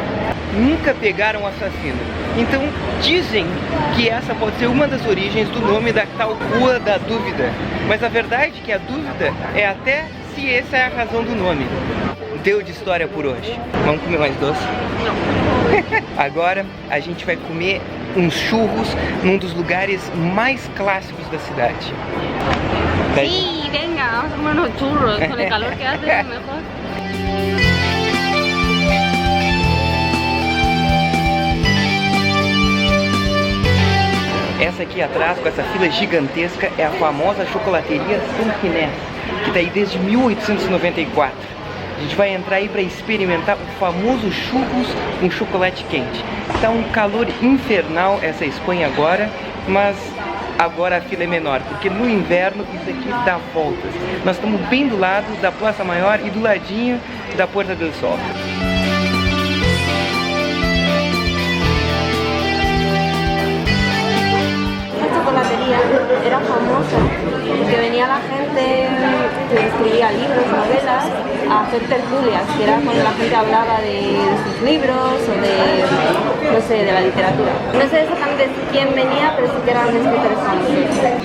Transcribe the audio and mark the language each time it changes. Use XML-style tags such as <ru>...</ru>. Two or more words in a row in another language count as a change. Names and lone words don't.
<pt>Nunca pegaram o assassino. Então dizem que essa pode ser uma das origens do nome da tal Rua da Dúvida. Mas a verdade é que a dúvida é até se essa é a razão do nome. Deu de história por hoje. Vamos comer mais doce? Não. Agora a gente vai comer uns churros num dos lugares mais clássicos da cidade.</pt> <es>Sí, venga, vamos a comer unos churros. Con el calor que hace, mejor.</es> <pt>Essa aqui atrás, com essa fila gigantesca, é a famosa chocolateria São Ginés, que está aí desde 1894. A gente vai entrar aí para experimentar o famoso churros com chocolate quente. Tá um calor infernal essa Espanha agora, mas agora a fila é menor, porque no inverno isso aqui dá voltas. Nós estamos bem do lado da Plaza Maior e do ladinho da Puerta del Sol.</pt> <es>Chocolatería era famosa porque venía la gente que escribía libros, novelas, a hacer tertulias, que era cuando la gente hablaba de sus libros o de, no sé, de la literatura. No sé exactamente quién venía, pero sí que eran escritores famosos.</es>